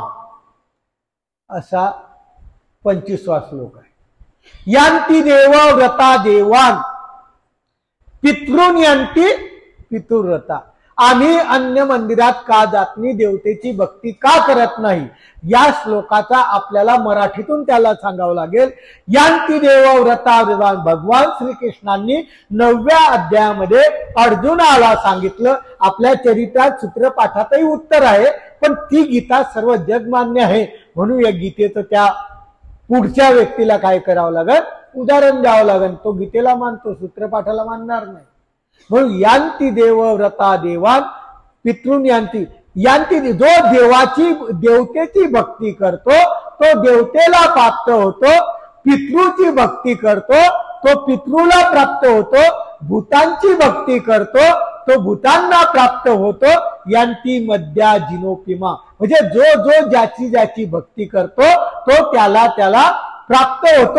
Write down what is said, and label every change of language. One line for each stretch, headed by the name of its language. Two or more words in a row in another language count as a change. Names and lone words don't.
Marathi: असा 25वा श्लोक आहे.
Sanskrit: यांती देवव्रता देवान पितृन यांती पितृव्रता.
Marathi: आम्ही अन्य मंदिरात का जात नाही, देवतेची भक्ती का करत नाही, या श्लोकाचा आपल्याला मराठीतून त्याला सांगावं लागेल.
Sanskrit: यांती देव व्रता
Marathi: भगवान श्रीकृष्णांनी 9व्या अध्यायामध्ये अर्जुनाला सांगितलं. आपल्या चरित्रात सूत्रपाठातही उत्तर आहे, पण ती गीता सर्व जगमान्य आहे म्हणून या गीतेचं त्या पुढच्या व्यक्तीला काय करावं लागेल, उदाहरण द्यावं लागेल. तो गीतेला मानतो, सूत्रपाठाला मानणार नाही. म्हणून
Sanskrit: यांती देव व्रता देवान पितृन यांती,
Marathi: यांती जो देवतेची भक्ती करतो तो देवतेला प्राप्त होतो, पितृची भक्ती करतो तो पितृला प्राप्त होतो, भूतांची भक्ती करतो तो भूतांना प्राप्त होतो.
Sanskrit: यांती मध्या जिनोपिमा,
Marathi: म्हणजे जो ज्याची भक्ती करतो तो त्याला प्राप्त होतो.